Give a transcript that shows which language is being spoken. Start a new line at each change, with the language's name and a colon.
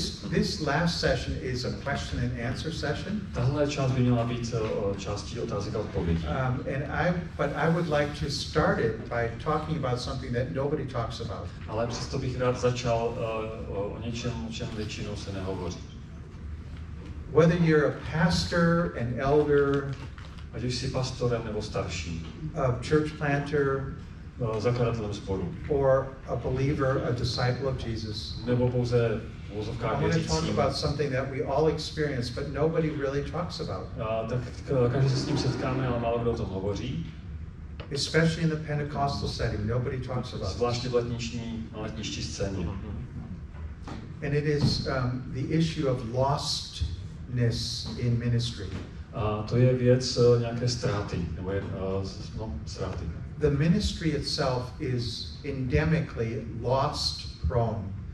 English: This last session is a question and answer session.
Czech: Tahle část by měla být částí otázek a odpovědí.
English: But I would like to start it by talking about something that nobody talks about.
Czech: Ale přesto bych rád začal o něčem, o čem většinou se nehovoří.
English: Whether you're a pastor, an elder,
Czech: ať už jsi pastorem nebo starší,
English: a church planter,
Czech: zakladatelem sboru,
English: or a believer, a disciple of Jesus,
Czech: nebo pouze v uvozovkách
English: I want to talk
Czech: věřícím,
English: about something that we all experience, but nobody really talks about.
Czech: Tak každý se s tím setkáme, ale málo kdo o tom hovoří.
English: Especially in the Pentecostal setting, nobody talks about it.
Czech: Zvláště v na letniční scéně.
English: And it is the issue of lostness in ministry.
Czech: A to je věc nějaké ztráty, nebo ztráty.
English: The ministry itself is endemically lost prone.